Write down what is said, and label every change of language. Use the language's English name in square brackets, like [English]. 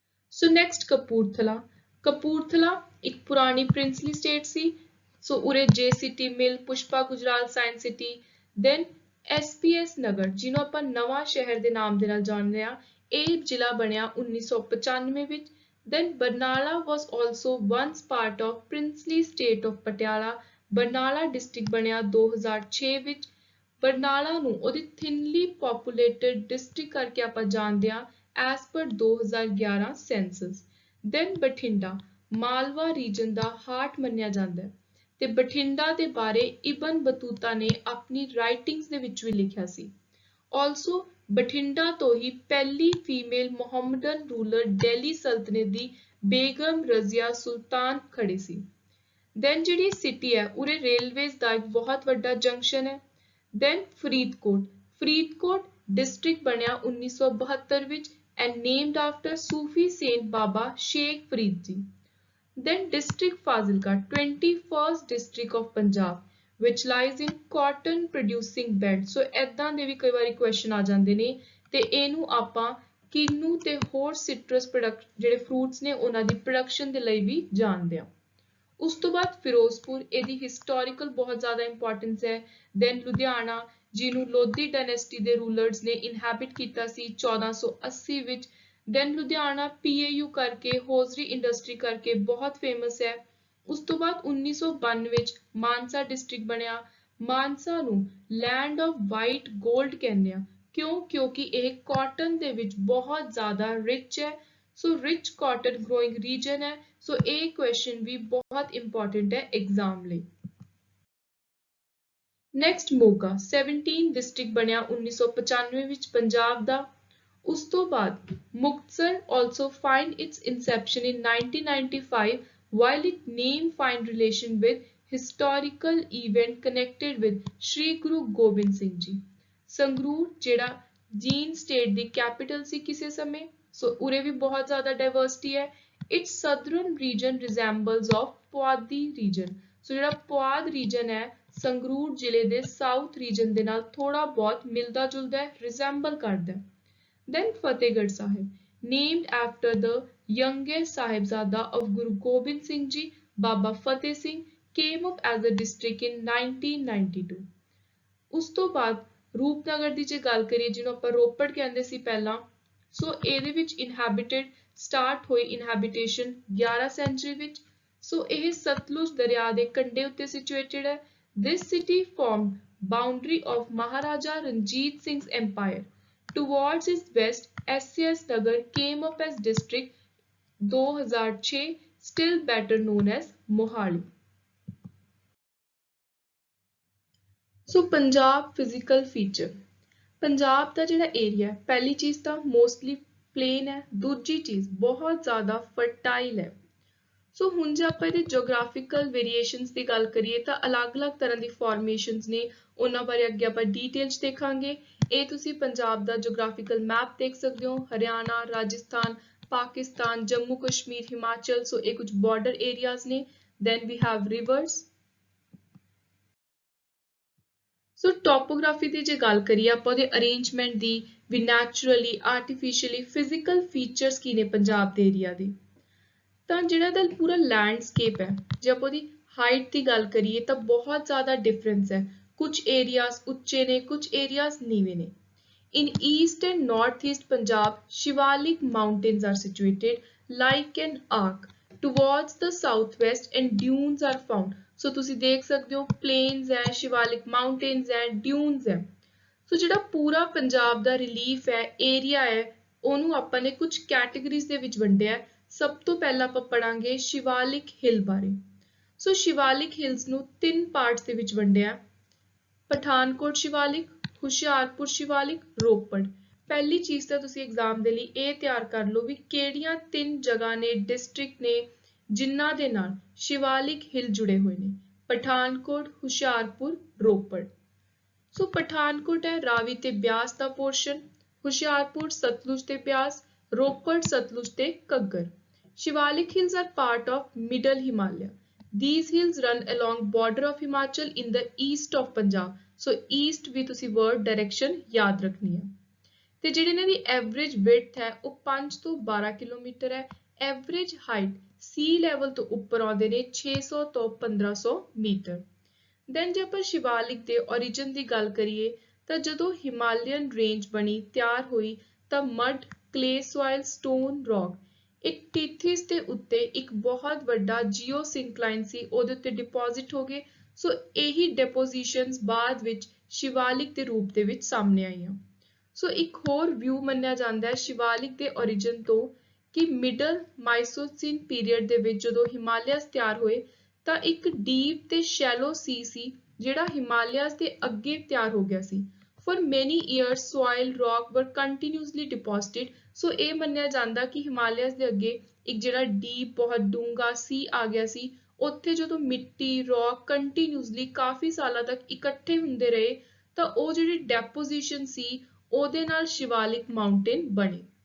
[Punjabi] So next Kapurthala. Kapurthala ਇੱਕ ਪੁਰਾਣੀ princely state ਸੀ। ਸੋ ਉਰੇ JCT ਮਿਲ, Pushpa Gujral science city. Then SPS ਨਗਰ ਜਿਹਨੂੰ ਆਪਾਂ ਨਵਾਂ ਸ਼ਹਿਰ ਦੇ ਨਾਮ ਦੇ ਨਾਲ ਜਾਣਦੇ ਹਾਂ, ਇਹ ਜ਼ਿਲ੍ਹਾ ਬਣਿਆ 1995 ਵਿੱਚ। [English] Then Barnala was also once part of princely state of Patiala [Punjabi] Barnala district ਬਣਿਆ 2006 ਵਿੱਚ। ਬਰਨਾਲਾ ਨੂੰ ਉਹਦੀ ਥਿਨਲੀ ਪੋਪੂਲੇਟਡ ਡਿਸਟ੍ਰਿਕਟ ਕਰਕੇ ਆਪਾਂ ਜਾਣਦੇ ਹਾਂ [English] As per 2011 census. [Punjabi] Then Bathinda Malwa reason ਦਾ ਹਾਰਟ ਮੰਨਿਆ ਜਾਂਦਾ ਹੈ ਤੇ ਬਠਿੰਡਾ ਦੇ ਬਾਰੇ ਇਬਨ ਬਤੂਤਾ ਨੇ ਆਪਣੀ ਰਾਈਟਿੰਗਸ ਦੇ ਵਿੱਚ ਵੀ ਲਿਖਿਆ ਸੀ। ਆਲਸੋ ਬਠਿੰਡਾ ਤੋਂ ਹੀ ਪਹਿਲੀ ਫੀਮੇਲ ਮੁਹੰਮਦਨ ਰੂਲਰ ਦਿੱਲੀ ਸਲਤਨਤ ਦੀ ਬੇਗਮ ਰਜ਼ੀਆ ਸੁਲਤਾਨ ਖੜੇ ਸੀ। ਦੈਨ ਜਿਹੜੀ ਸਿਟੀ ਹੈ ਉਰੇ ਰੇਲਵੇਜ਼ ਦਾ ਇੱਕ ਬਹੁਤ ਵੱਡਾ ਜੰਕਸ਼ਨ ਹੈ। ਦੈਨ ਫਰੀਦਕੋਟ ਡਿਸਟ੍ਰਿਕਟ ਬਣਿਆ 1972 ਵਿੱਚ [English] and named after ਸੂਫੀ saint [Punjabi] Baba Sheikh Farid ji. [English] Then district Fazilka, 21st district of Punjab, which lies in cotton producing belt. [Punjabi] So ਏਦਾਂ ਦੇ ਵੀ ਕਈ ਵਾਰੀ question ਆ ਜਾਂਦੇ ਨੇ ਤੇ ਇਹਨੂੰ ਆਪਾਂ ਕਿੰਨੂ ਤੇ ਹੋਰ citrus product ਜਿਹੜੇ fruits ਨੇ ਉਹਨਾਂ ਦੀ production ਦੇ ਲਈ ਵੀ ਜਾਣਦੇ ਹਾਂ। ਉਸ ਤੋਂ ਬਾਅਦ ਫਿਰੋਜ਼ਪੁਰ, ਇਹਦੀ historical ਬਹੁਤ ਜ਼ਿਆਦਾ importance ਹੈ। Then ਲੁਧਿਆਣਾ ਜਿਹਨੂੰ ਲੋਧੀ ਡਾਇਨੈਸਟੀ ਦੇ ਰੂਲਰਸ ਨੇ ਇਨਹੈਬਿਟ ਕੀਤਾ ਸੀ 1480 ਵਿੱਚ। ਦੈਨ ਲੁਧਿਆਣਾ PAU ਕਰਕੇ ਹੋਜ਼ਰੀ ਇੰਡਸਟਰੀ ਕਰਕੇ ਬਹੁਤ ਫੇਮਸ ਹੈ। ਉਸ ਤੋਂ ਬਾਅਦ 1992 ਵਿੱਚ ਮਾਨਸਾ ਡਿਸਟ੍ਰਿਕਟ ਬਣਿਆ। ਮਾਨਸਾ ਨੂੰ ਲੈਂਡ ਆਫ ਵਾਈਟ ਗੋਲਡ ਕਹਿੰਦੇ ਆ ਕਿਉਂਕਿ ਇਹ ਕਾਟਨ ਦੇ ਵਿੱਚ ਬਹੁਤ ਜ਼ਿਆਦਾ ਰਿਚ ਹੈ। ਸੋ [English] rich cotton growing region [Punjabi] ਹੈ। ਸੋ ਇਹ ਕੁਐਸਚਨ ਵੀ ਬਹੁਤ ਇੰਪੋਰਟੈਂਟ ਹੈ ਐਗਜ਼ਾਮ ਲਈ। ਨੈਕਸਟ ਮੋਗਾ 17 ਡਿਸਟ੍ਰਿਕਟ ਬਣਿਆ 1995 ਵਿੱਚ ਪੰਜਾਬ ਦਾ। ਉਸ ਤੋਂ ਬਾਅਦ [English] Muktsar also find its inception in 1995 while it name find relation with historical event connected with Shri Guru Gobind Singh ਜੀ। [Punjabi] ਸੰਗਰੂਰ ਜਿਹੜਾ ਜੀਨ ਸਟੇਟ ਦੀ ਕੈਪੀਟਲ ਸੀ ਕਿਸੇ ਸਮੇਂ। ਸੋ ਉਰੇ ਵੀ ਬਹੁਤ ਜ਼ਿਆਦਾ ਡਾਇਵਰਸਿਟੀ ਹੈ। [English] Its southern region resembles of Puadhi region। [Punjabi] ਸੋ ਜਿਹੜਾ ਪੁਆਧ ਰੀਜਨ ਹੈ ਸੰਗਰੂਰ ਜ਼ਿਲ੍ਹੇ ਦੇ ਸਾਊਥ ਰੀਜਨ ਦੇ ਨਾਲ ਥੋੜਾ ਬਹੁਤ ਮਿਲਦਾ ਜੁਲਦਾ ਹੈ, ਰਿਜ਼ੈਂਬਲ ਕਰਦਾ ਹੈ। [English] Then Fatehgarh Sahib, named after the youngest Sahibzada of Guru Gobind Singh Ji, Baba Fateh Singh, came up as a district in 1992. [Punjabi] ਉਸ ਤੋਂ ਬਾਅਦ ਰੂਪਨਗਰ ਦੀ ਜੇ ਗੱਲ ਕਰੀਏ ਜਿਹਨੂੰ ਆਪਾਂ ਰੋਪੜ ਕਹਿੰਦੇ ਸੀ ਪਹਿਲਾਂ, ਸੋ ਇਹਦੇ ਵਿੱਚ ਇਨਹੈਬਿਟਡ ਸਟਾਰਟ ਹੋਈ ਇਨਹੈਬਿਟੇਸ਼ਨ 11 ਸੈਂਚੁਰੀ ਵਿੱਚ। ਸੋ ਇਹ ਸਤਲੁਜ ਦਰਿਆ ਦੇ ਕੰਢੇ ਉੱਤੇ ਸਿਚੁਏਟਡ ਹੈ। [English] This city formed boundary of Maharaja Ranjit Singh's empire. Towards its west, SCS Nagar came up as district 2006, still better known as Mohali. [Punjabi] So Punjab physical feature, Punjab ਦਾ ਜਿਹੜਾ ਏਰੀਆ ਪਹਿਲੀ ਚੀਜ਼ ਤਾਂ mostly plain ਹੈ, ਦੂਜੀ ਚੀਜ਼ ਬਹੁਤ ਜ਼ਿਆਦਾ fertile ਹੈ। ਸੋ ਹੁਣ ਜੇ ਆਪਾਂ ਇਹਦੇ ਜੋਗ੍ਰਾਫਿਕਲ ਵੇਰੀਏਸ਼ਨਸ ਦੀ ਗੱਲ ਕਰੀਏ ਤਾਂ ਅਲੱਗ-ਅਲੱਗ ਤਰ੍ਹਾਂ ਦੀ ਫਾਰਮੇਸ਼ਨਸ ਨੇ, ਉਹਨਾਂ ਬਾਰੇ ਅੱਗੇ ਆਪਾਂ ਡੀਟੇਲ 'ਚ ਦੇਖਾਂਗੇ। ਇਹ ਤੁਸੀਂ ਪੰਜਾਬ ਦਾ ਜੋਗ੍ਰਾਫਿਕਲ ਮੈਪ ਦੇਖ ਸਕਦੇ ਹੋ, ਹਰਿਆਣਾ, ਰਾਜਸਥਾਨ, ਪਾਕਿਸਤਾਨ, ਜੰਮੂ ਕਸ਼ਮੀਰ, ਹਿਮਾਚਲ। ਸੋ ਇਹ ਕੁਝ ਬਾਰਡਰ ਏਰੀਆਜ਼ ਨੇ। [English] Then we have rivers. [Punjabi] So topography ਦੀ ਜੇ ਗੱਲ ਕਰੀਏ ਆਪਾਂ ਉਹਦੇ ਅਰੇਂਜਮੈਂਟ ਦੀ ਵੀ, ਨੈਚੁਰਲੀ, ਆਰਟੀਫਿਸ਼ੀਅਲੀ, ਫਿਜ਼ੀਕਲ ਫੀਚਰਸ ਕੀ ਨੇ ਪੰਜਾਬ ਦੇ ਏਰੀਆ ਦੇ, ਤਾਂ ਜਿਹੜਾ ਇਹਦਾ ਪੂਰਾ ਲੈਂਡਸਕੇਪ ਹੈ ਜੇ ਆਪਾਂ ਉਹਦੀ ਹਾਈਟ ਦੀ ਗੱਲ ਕਰੀਏ ਤਾਂ ਬਹੁਤ ਜ਼ਿਆਦਾ ਡਿਫਰੈਂਸ ਹੈ। ਕੁਝ ਏਰੀਆਜ਼ ਉੱਚੇ ਨੇ, ਕੁਝ ਏਰੀਆਜ਼ ਨੀਵੇਂ ਨੇ। [English] In east and northeast Punjab, Shivalik mountains are situated like an arc towards the southwest and dunes are found. [Punjabi] So ਤੁਸੀਂ ਦੇਖ ਸਕਦੇ ਹੋ plains ਹੈ, Shivalik mountains ਹੈ, dunes ਹੈ। ਸੋ ਜਿਹੜਾ ਪੂਰਾ ਪੰਜਾਬ ਦਾ ਰਿਲੀਫ ਹੈ, ਏਰੀਆ ਹੈ, ਉਹਨੂੰ ਆਪਾਂ ਨੇ ਕੁਝ ਕੈਟੇਗਰੀਜ਼ ਦੇ ਵਿੱਚ ਵੰਡਿਆ ਹੈ। ਸਭ ਤੋਂ ਪਹਿਲਾਂ ਆਪਾਂ ਪੜਾਂਗੇ ਸ਼ਿਵਾਲਿਕ ਹਿਲ ਬਾਰੇ। ਸੋ ਸ਼ਿਵਾਲਿਕ ਹਿਲਸ ਨੂੰ 3 ਪਾਰਟਸ ਦੇ ਵਿੱਚ ਵੰਡਿਆ, ਪਠਾਨਕੋਟ ਸ਼ਿਵਾਲਿਕ, ਹੁਸ਼ਿਆਰਪੁਰ ਸ਼ਿਵਾਲਿਕ, ਰੋਪੜ। ਪਹਿਲੀ ਚੀਜ਼ ਤਾਂ ਤੁਸੀਂ ਐਗਜ਼ਾਮ ਦੇ ਲਈ ਇਹ ਤਿਆਰ ਕਰ ਲਓ ਵੀ ਕਿਹੜੀਆਂ 3 ਜਗ੍ਹਾ ਨੇ, ਡਿਸਟ੍ਰਿਕਟ ਨੇ ਜਿਨ੍ਹਾਂ ਦੇ ਨਾਲ ਸ਼ਿਵਾਲਿਕ ਹਿਲ ਜੁੜੇ ਹੋਏ ਨੇ, ਪਠਾਨਕੋਟ, ਹੁਸ਼ਿਆਰਪੁਰ, ਰੋਪੜ। ਸੋ ਪਠਾਨਕੋਟ ਹੈ ਰਾਵੀ ਤੇ ਬਿਆਸ ਦਾ ਪੋਰਸ਼ਨ, ਹੁਸ਼ਿਆਰਪੁਰ ਸਤਲੁਜ ਤੇ ਬਿਆਸ, ਰੋਪੜ ਸਤਲੁਜ ਤੇ Ghaggar. [English] Shivalik hills are part of Middle Himalaya. These hills run along border of Himachal in the east of Punjab. [Punjabi] So east ਵੀ ਤੁਸੀਂ word direction ਯਾਦ ਰੱਖਣੀ ਹੈ। ਤੇ ਜਿਹੜੀ ਇਹਨਾਂ ਦੀ average width ਹੈ ਉਹ 5 ਤੋਂ 12 ਕਿਲੋਮੀਟਰ ਹੈ। [English] Average height sea level [Punjabi] ਤੋਂ ਉੱਪਰ ਆਉਂਦੇ ਨੇ 600 ਤੋਂ 1500 ਮੀਟਰ। Then ਜੇ ਆਪਾਂ ਸ਼ਿਵਾਲਿਕ ਦੇ origin ਦੀ ਗੱਲ ਕਰੀਏ ਤਾਂ ਜਦੋਂ ਹਿਮਾਲਿਅਨ ਰੇਂਜ ਬਣੀ, ਤਿਆਰ ਹੋਈ ਤਾਂ mud, clay soil, stone, rock ਇੱਕ ਟੀਥਿਸ ਦੇ ਉੱਤੇ ਇੱਕ ਬਹੁਤ ਵੱਡਾ ਜੀਓਸਿੰਕਲਾਈਨ ਸੀ, ਉਹਦੇ ਉੱਤੇ ਡਿਪੋਜ਼ਿਟ ਹੋ ਗਏ। ਸੋ ਇਹੀ ਡੈਪੋਜੀਸ਼ਨਸ ਬਾਅਦ ਵਿੱਚ ਸ਼ਿਵਾਲਿਕ ਦੇ ਰੂਪ ਦੇ ਵਿੱਚ ਸਾਹਮਣੇ ਆਈਆਂ। ਸੋ ਇੱਕ ਹੋਰ ਵਿਊ ਮੰਨਿਆ ਜਾਂਦਾ ਹੈ ਸ਼ਿਵਾਲਿਕ ਦੇ origin ਤੋਂ ਕਿ ਮਿਡਲ ਮਾਈਸੋਸੀਨ ਪੀਰੀਅਡ ਦੇ ਵਿੱਚ ਜਦੋਂ ਹਿਮਾਲਿਆਸ ਤਿਆਰ ਹੋਏ ਤਾਂ ਇੱਕ ਡੀਪ ਤੇ ਸ਼ੈਲੋ ਸੀ ਜਿਹੜਾ ਹਿਮਾਲਿਆਸ ਦੇ ਅੱਗੇ ਤਿਆਰ ਹੋ ਗਿਆ ਸੀ। [English] For many years soil rock were continuously deposited। [Punjabi] ਸੋ ਇਹ ਮੰਨਿਆ ਜਾਂਦਾ ਕਿ ਹਿਮਾਲਿਆਸ ਦੇ ਅੱਗੇ ਇੱਕ ਜਿਹੜਾ ਡੀਪ ਬਹੁਤ ਡੂੰਘਾ ਸੀ ਆ ਗਿਆ ਸੀ, ਉੱਥੇ ਜਦੋਂ ਮਿੱਟੀ ਰੌਕ ਕੰਟੀਨਿਊਸਲੀ ਕਾਫੀ ਸਾਲਾਂ ਤੱਕ ਇਕੱਠੇ ਹੁੰਦੇ ਰਹੇ ਤਾਂ ਉਹ ਜਿਹੜੀ ਡੈਪੋਜੀਸ਼ਨ ਸੀ ਉਹਦੇ ਨਾਲ ਸ਼ਿਵਾਲਿਕ ਮਾਊਂਟੇਨ ਬਣੇ।